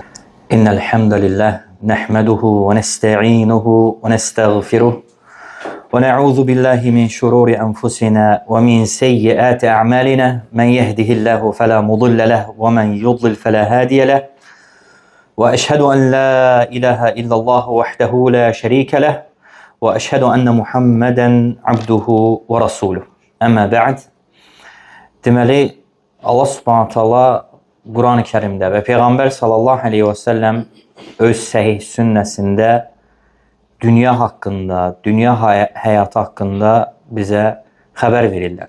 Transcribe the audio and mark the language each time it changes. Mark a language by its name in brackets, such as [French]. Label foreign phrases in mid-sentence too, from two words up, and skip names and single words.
[Arabic] إن الحمد لله نحمده و نستعينه و نستغفره و نعوذ بالله من شرور أنفسنا و من سيئات أعمالنا من يهده الله فلا مضل له و من يضلل فلا هادي له و أشهد أن لا إله إلا الله وحده لا شريك له و أشهد أن محمدا عبده و رسوله. أما بعد. [Azerbaijani] Deməli, Allah [Arabic] سبحانه تعالى [Azerbaijani] Quran-ı Kərimdə və Peyğəmbər [Arabic] صلى الله عليه وسلم [Azerbaijani] öz səhih sünnəsində dünya haqqında, dünya həyatı haqqında bizə xəbər verirlər.